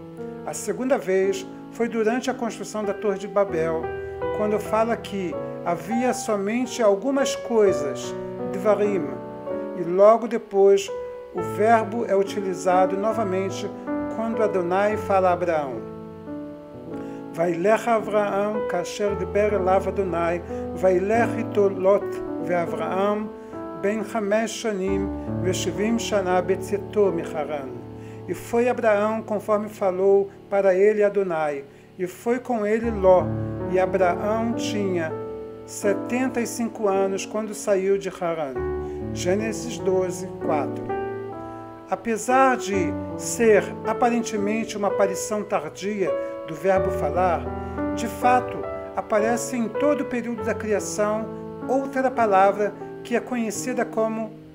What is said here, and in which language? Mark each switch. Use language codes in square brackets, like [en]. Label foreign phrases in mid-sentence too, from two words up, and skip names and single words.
[pt] A segunda vez foi durante a construção da Torre de Babel, quando fala que havia somente algumas coisas, Dvarim, e logo depois o verbo é utilizado novamente quando Adonai fala a Abraão. [he] וילך אברהם, כאשר דבר אליו אדני, וילך אתו לוט ואברהם, בן 5 שנים ו70 שנה בצאתו מחרן. [pt] E foi Abraão conforme falou para ele Adonai, e foi com ele Ló, e Abraão tinha 75 anos quando saiu de Haran. Gênesis 12, 4. Apesar de ser aparentemente uma aparição tardia do verbo falar, de fato aparece em todo o período da criação outra palavra que é conhecida como